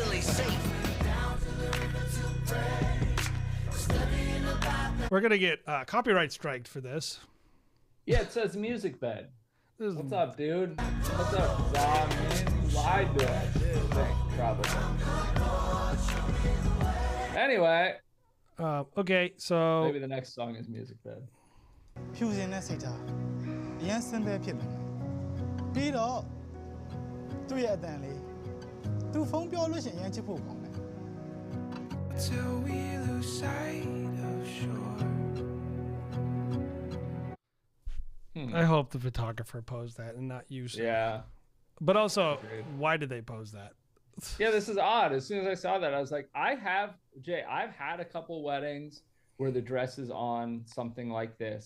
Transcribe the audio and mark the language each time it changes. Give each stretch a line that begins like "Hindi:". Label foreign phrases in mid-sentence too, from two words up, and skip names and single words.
English: We're gonna get copyright striked for this. Yeah, it says music bed. What's up, dude? What's up, Zom? You lied to us. Probably. Anyway. Okay, so maybe the next song is music bed.
Burmese: ဖြူစင်တဲ့စိတ်ထားအရန်စင်ပဲဖြစ်နေပြီးတော့သူ့ရဲ့အတန်လေးသူဖုန်းပြောလို့ရှိရင်အရန်ချစ်ဖို့ကောင်းတယ်
English: Till we lose sight of shore. I hope the photographer posed that and not you. Yeah. But also, why did they pose that? Yeah, this is odd. As soon as I saw that, I was like, I've had a couple weddings where the dress is on something like this.